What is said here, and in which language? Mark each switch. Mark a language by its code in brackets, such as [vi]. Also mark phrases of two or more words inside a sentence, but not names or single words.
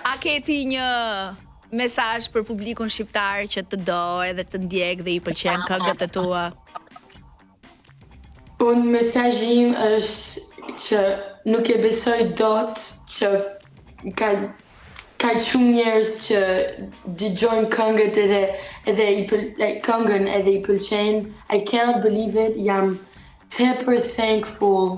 [sq] A ke ti një mesazh për publikun shqiptar që të do edhe të ndjek dhe i pëlqen këngët e tua? Unë mesazhi im është që nuk e besoj dot që ka shumë njerëz që dëgjojnë këngët edhe këngën edhe i pëlqejnë. [en] I cannot believe it. [sq] Jam tepër thankful